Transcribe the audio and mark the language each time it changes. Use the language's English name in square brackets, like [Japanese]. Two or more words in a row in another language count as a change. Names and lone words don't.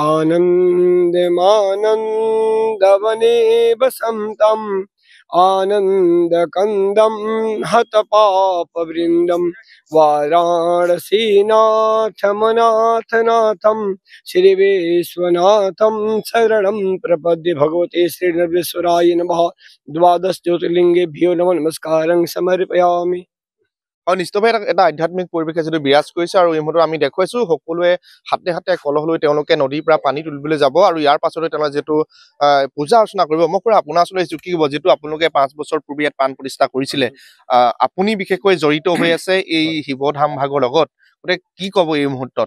[Sanskrit] सानन्दमानन्दवने वसन्तम् आनन्दकन्दं हतपापवृन्दं वाराणसीनाथमनाथनाथं श्रीविश्वनाथं शरणं प्रपद्ये भगवते श्रीनरेश्वराय नमः 12 ज्योतिर्लिङ्गेभ्यो नमः नमस्कारं समर्पयामि [Assamese] হয় নিশ্চয়ভাৱে এটা আধ্যাত্মিক পৰিৱেশে যিটো বিৰাজ কৰিছে আৰু এই মুহূৰ্তত আমি দেখুৱাইছো সকলোৱে হাতে হাতে কলহ লৈ তেওঁলোকে নদীৰ পৰা পানী তুলিবলৈ যাব আৰু ইয়াৰ পাছতে তেওঁলোকে যিটো পূজা অৰ্চনা কৰিব মই পৰা আপোনাৰ ওচৰলৈ আহিছো কি ক'ব যিটো আপোনালোকে 5 বছৰ পূৰ্বে ইয়াত প্ৰাণ প্ৰতিষ্ঠা কৰিছিলে আপুনি বিশেষকৈ জড়িত হৈ আছে এই শিৱধাম ভাগৰ লগত গতিকে কি ক'ব এই মুহূৰ্তত